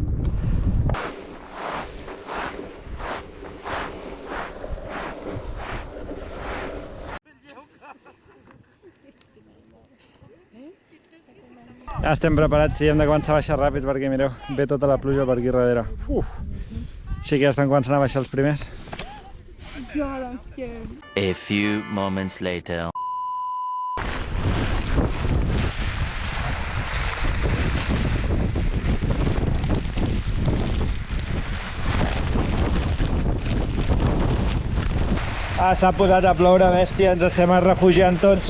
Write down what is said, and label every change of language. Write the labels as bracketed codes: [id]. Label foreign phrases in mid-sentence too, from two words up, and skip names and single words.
[ca] Ja estem preparats i hem de començar a baixar ràpid perquè mireu, ve tota la pluja per aquí darrere. Uf. Així que ja estan començant a baixar els primers. [en] God, I'm scared. A few moments later. [ca] S'ha posat a ploure, bèstia, ens estem refugiant tots.